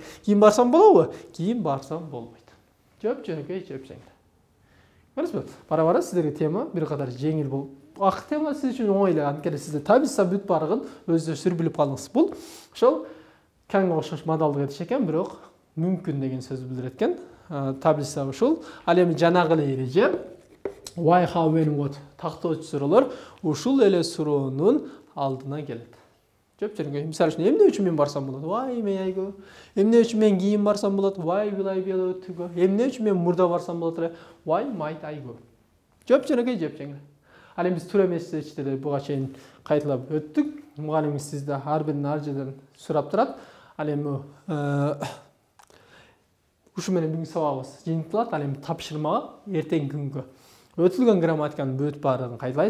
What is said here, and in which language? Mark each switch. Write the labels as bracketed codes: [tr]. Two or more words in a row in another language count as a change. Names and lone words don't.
[ky] Кийин барсам болобу? Кийин барсам болбойт. Жооп жөнөкөй жооп жеңил. Көрүсүзбү? Бара-бара сиздерге тема бир кадар жеңил болуп, акы тема сиз үчүн оңой эле. Анткени сизде табиса бүт барыгын өзүңүз билип калдыңыз. Бул ошол каңга окшош модалдык этиш экен, бирок мүмкүн деген сөз билдирет экен. Таблица ушул. Ал эми жанагы эле эреже [en] why, how, when, what [ky] тактоочу суроолор ушул эле суроонун алдына келет. Жооп жөнөкөй. Мисалы үчүн эмне үчүн мен барсам болот? [en] Why may I go? [ky] Эмне үчүн мен кийин барсам болот? [en] Why will I be allowed to go? [ky] Эмне үчүн мен мурда барсам болот эле? [en] Why might I go? [ky] Жооп жөнөкөй жооп жеңил. Ал эми биз туура эместичтерди буга чейин кайталап өттүк. Мугалимиңиз сизде ар бирин ар жерден сурап турат. Ал эми ушу менен бүгүнкү сабагыбыз жыйынтылат. Ал эми тапшырмага эртеңки күнгө өтүлгөн грамматиканын бүт баардыгын кайталайсыз.